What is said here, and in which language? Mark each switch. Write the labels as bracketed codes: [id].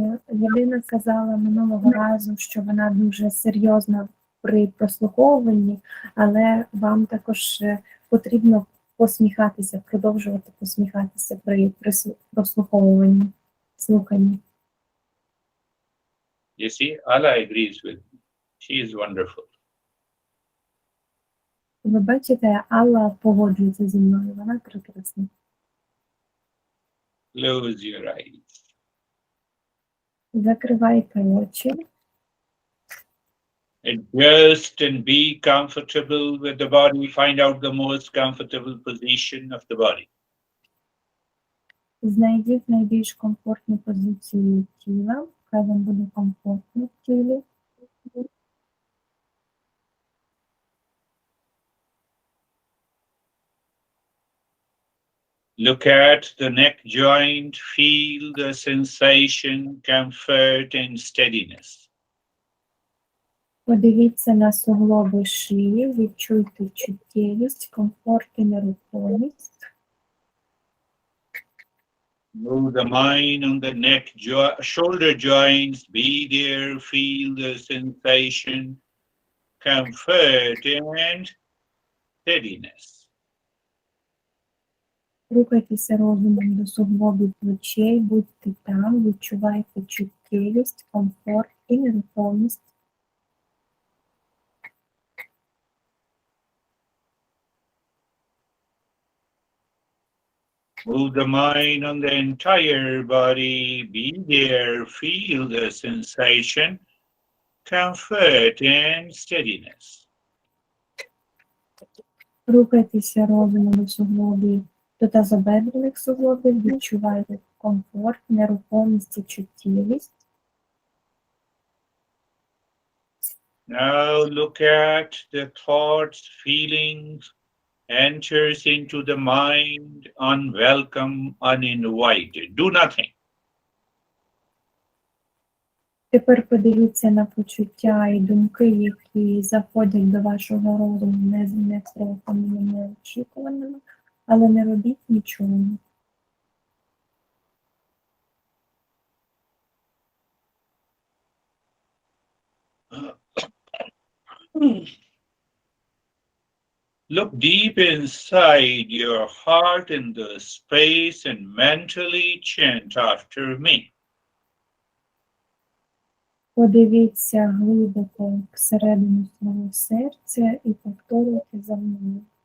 [uk] Єлена сказала минулого разу, що вона дуже серйозна при прослуховуванні, але вам також потрібно посміхатися, продовжувати посміхатися при прослуховуванні, слуханні. [en] You see, Allah agrees with me. She is wonderful. [uk] Ви бачите, Алла погоджується зі мною, вона прекрасна. [en] Close your eyes. [uk] Закривайте очі. [en] Adjust and be comfortable with the body. Find out the most comfortable position of the body. [uk] Знайдіть найбільш комфортну позицію тіла, хай вам буде комфортно в тілі. [en] Look at the neck joint, feel the sensation, comfort and steadiness. [uk] Подивіться на суглоби шиї, відчуйте чуттєвість, комфорт і нерухомість. [en] Move the mind on the neck, shoulder joints, be there, feel the sensation, comfort and steadiness. [uk] Рухайтеся розумом до суглобів плечей, будьте там, відчувайте чуттєвість, комфорт і нерухомість. [en] Move the mind on the entire body, be there, feel the sensation, comfort and steadiness. [uk] Рухайтеся розумом до суглобів, до тазобедрених суглобів, відчувайте комфорт, нерухомість і чуттєвість. [en] Now look at the thoughts, feelings, enters into the mind, unwelcome, uninvited. Do nothing. [uk] Тепер подивіться на почуття і думки, які заходять до вашого розуму несприязними, неочікуваними, але не робіть нічого. [en] Look deep inside your heart in the space and mentally chant after me. [uk] Подивіться глибоко всередину свого серця і повторюйте за мною.